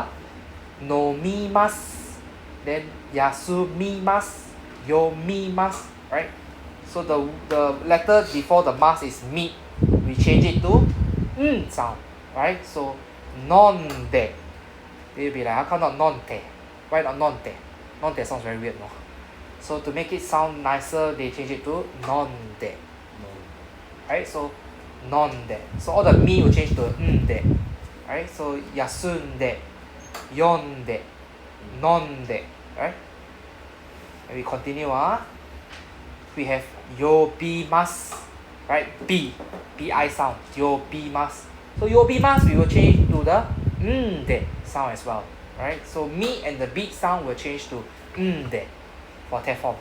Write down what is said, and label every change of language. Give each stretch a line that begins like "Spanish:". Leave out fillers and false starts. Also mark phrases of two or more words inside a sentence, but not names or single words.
Japanese: Nomimasu. Then yasumimasu. Yomimasu. Right?
English: So the letter before the mas is mi. We change it to sound. Right? So non-de. Then you'll be like, how come not non-te? Why not non-te? Non-te sounds very weird, no? So to make it sound nicer, they change it to non-de. Right? So non-de. So all the mi will change to de.
Japanese: Right? So yasunde, yonde, non-de.
English: Right? And we continue. We have yobimasu. Right? B-I sound. Yobimasu. So yobimasu we will change to the de sound as well. Right? So mi and the b sound will change to de for te form.